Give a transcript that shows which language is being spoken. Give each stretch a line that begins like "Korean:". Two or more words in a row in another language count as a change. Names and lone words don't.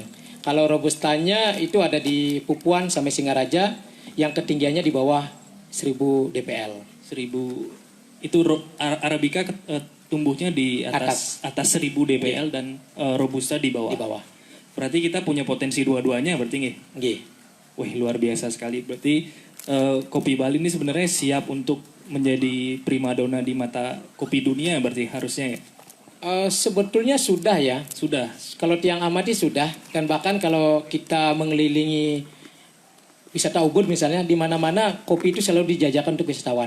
Indonesian: Kalau Robustanya itu ada di Pupuan sampai Singaraja, yang ketinggiannya di bawah 1000 dpl. 1000 itu Arabica tumbuhnya di atas 1000 dpl dan Robusta di bawah. Di bawah. Berarti kita punya potensi dua-duanya berarti nggih? Nggih. Wih, luar biasa sekali. Berarti kopi Bali ini sebenarnya siap untuk menjadi primadona di mata kopi dunia berarti harusnya ya? Sebetulnya sudah ya. Sudah. Kalau Tiang amati sudah, dan bahkan kalau kita mengelilingi wisata Ubud misalnya, di mana-mana kopi itu selalu dijajakan untuk wisatawan.